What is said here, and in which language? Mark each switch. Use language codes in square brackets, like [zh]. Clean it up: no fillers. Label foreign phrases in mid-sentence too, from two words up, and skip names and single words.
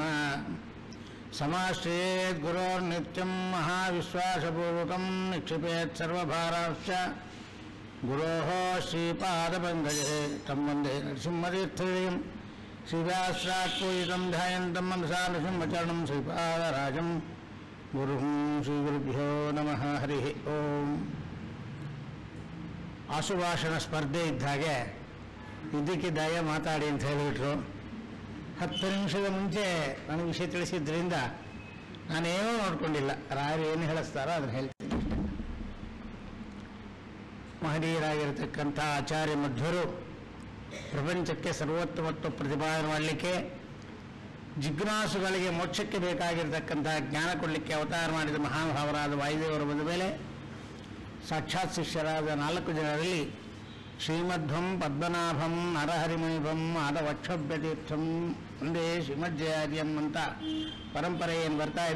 [sa] समाश्रयेत् गुरोर्नित्यं महाविश्वासपूर्वकं निक्षिपेत् सर्वभारांश्च गुरोः श्रीपादपङ्कजे तं वन्दे नरसिंहतीर्थं श्रीव्यासात् पूजितं ध्यायन्तं मनसा नृसिंहचरणं श्रीपादराजं गुरुं श्रीगुरुभ्यो नमः। हरिः ओम्। [kn] ಆಶುಭಾಷಣ ಸ್ಪರ್ಧೆ ಇದ್ದ ಹಾಗೆ ಇದ್ದಕ್ಕಿದ್ದಾಗೆ ಮಾತಾಡಿ ಅಂತ ಹೇಳಿಬಿಟ್ರು. 10 ನಿಮಿಷದ ಮುಂಚೆ ನನಗೆ ವಿಷಯ ತಿಳಿಸಿದ್ರಿಂದ ನಾನೇನೂ ನೋಡ್ಕೊಂಡಿಲ್ಲ. ರಾಯರು ಏನು ಹೇಳಿಸ್ತಾರೋ ಅದನ್ನು ಹೇಳ್ತೀನಿ. ಮಹನೀಯರಾಗಿರತಕ್ಕಂಥ ಆಚಾರ್ಯ ಮಧ್ವರು ಪ್ರಪಂಚಕ್ಕೆ ಸರ್ವೋತ್ತಮತ್ವ ಪ್ರತಿಪಾದನೆ ಮಾಡಲಿಕ್ಕೆ, ಜಿಜ್ಞಾಸುಗಳಿಗೆ ಮೋಕ್ಷಕ್ಕೆ ಬೇಕಾಗಿರತಕ್ಕಂಥ ಜ್ಞಾನ ಕೊಡಲಿಕ್ಕೆ ಅವತಾರ ಮಾಡಿದ ಮಹಾನುಭಾವರಾದ ವಾಯುದೇವರು ಬಂದ ಮೇಲೆ ಸಾಕ್ಷಾತ್ ಶಿಷ್ಯರಾದ 4 ಜನರಲ್ಲಿ [sa] ಶ್ರೀಮಧ್ವಂ ಪದ್ಮನಾಭಂ ನರಹರಿಮಣಿಭಂ ಆದವಕ್ಷಭ್ಯತೀರ್ಥಂ ಒಂದೇ ಶ್ರೀಮಜ್ಜಯಾರ್ಯಂ [kn] ಅಂತ ಪರಂಪರೆ ಏನು ಬರ್ತಾ ಇದೆ.